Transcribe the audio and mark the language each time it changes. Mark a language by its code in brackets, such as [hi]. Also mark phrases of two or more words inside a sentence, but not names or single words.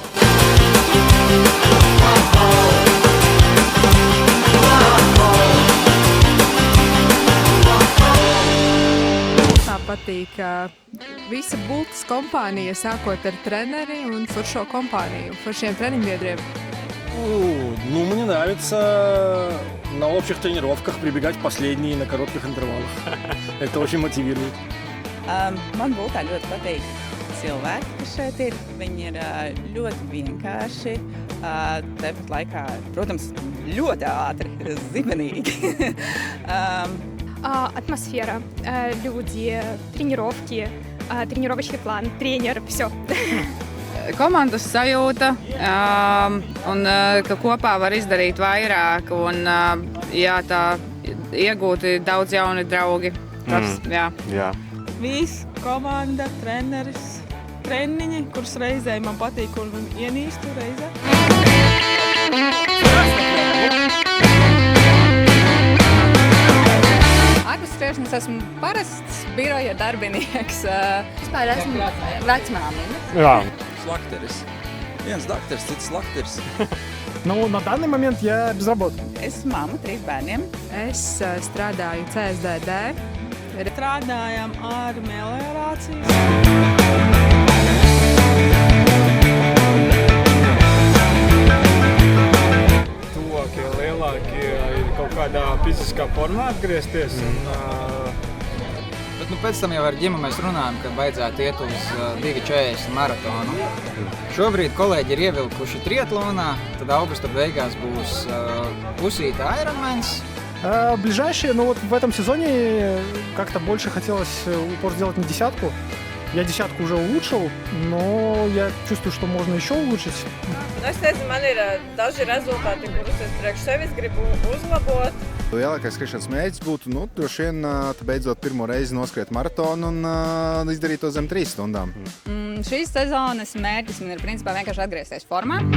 [lv] Patīk visa Bultas kompānija, sākot ar treneri un foršo kompāniju, foršiem treniņbiedriem. [ru] Ну, мне нравится на общих тренировках прибегать последние на коротких интервалах. Это очень мотивирует. [lv] Man Bultā ļoti patīk cilvēki, kas šeit ir. Viņi ir ļoti vienkārši, tāpat laikā, protams, ļoti ātri, zibenīgi. [ru] Атмосфера, люди, тренировки, тренировочный план, тренер, все. [lv] Komandas sajūta, un ka kopā var izdarīt vairāk, un tā iegūti daudz jauni draugi. Tas, Jā. Viss, komanda, treneris, treniņi, kurus reizē man patīk un ienīstu reizē. Ārpus skriešanas esmu parasts biroja darbinieks. Vispār esmu vecmāmiņa. Jā. Slakteris. Viens dakteris, cits slakteris. [ru] Ну, на данный момент я безработный. [lv] Es mamma 3 bērniem. Es strādāju CSDD. Strādājam ar meliorāciju. Tuvākie, lielākie ir kaut kādā fiziskā formā atgriezties. Bet pēc tam jau ar Ģimu mēs runājam, ka vajadzētu iet uz 2:40 maratonu. Šobrīd kolēģi ir ievilkuši triatlonā, tad augusta beigās būs pusīta Ironmans. [ru] Ближайшие, но вот в этом сезоне как-то больше хотелось упор сделать на десятку. Я десятку уже улучшил, но я чувствую, что можно еще улучшить. [lv] Es nezinu, man ir daži rezultāti, kurus es priekš sevis gribu uzlabot. Lielākais skriešanas mērķis būtu, droši vien, beidzot pirmo reizi noskriet maratonu un izdarīt to zem 3 stundām. Šīs sezonas mērķis man ir principā vienkārši atgriezties formā.